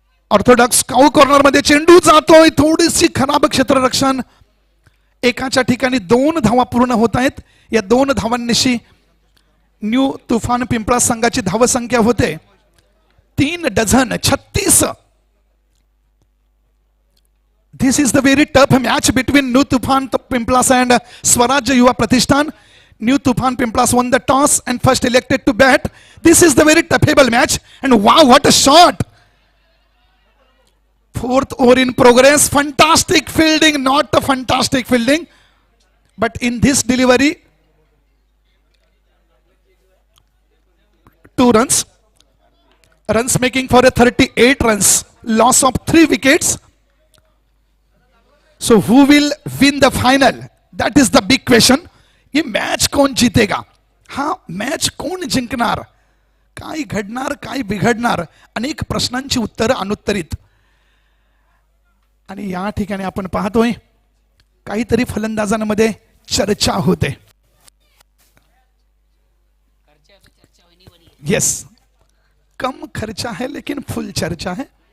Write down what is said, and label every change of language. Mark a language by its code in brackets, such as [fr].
[mr] Orthodox काऊ corner मध्ये चेंडू जातोय, थोडीशी खराब क्षेत्ररक्षण. एकाच्या ठिकाणी 2 धावा पूर्ण होत आहेत. या 2 धावांनिशी न्यू तुफान पिंपळा संघाची धावसंख्या होते 3 dozen 36. [en] This is the very tough match between New Tufan Pimplas and Swaraj Yuva Pratishthan. New Tufan Pimplas won the toss and first elected to bat. This is the very toughable match. And wow, what a shot! 4th over in progress. Fantastic fielding, not a fantastic fielding. But in this delivery, 2 runs. Runs making for a 38 runs. Loss of 3 wickets. So who will win the final? That is the big question. [hi] ये match कोण जितेगा, [mr] हा match कोण जिंकणार, काय घडणार, काय बिघडणार, अनेक प्रश्नांची उत्तरं अनुत्तरित. आणि या ठिकाणी आपण पाहतोय काहीतरी फलंदाजांमध्ये चर्चा होते. [hi] यस, कम खर्चा है लेकिन फुल चर्चा है.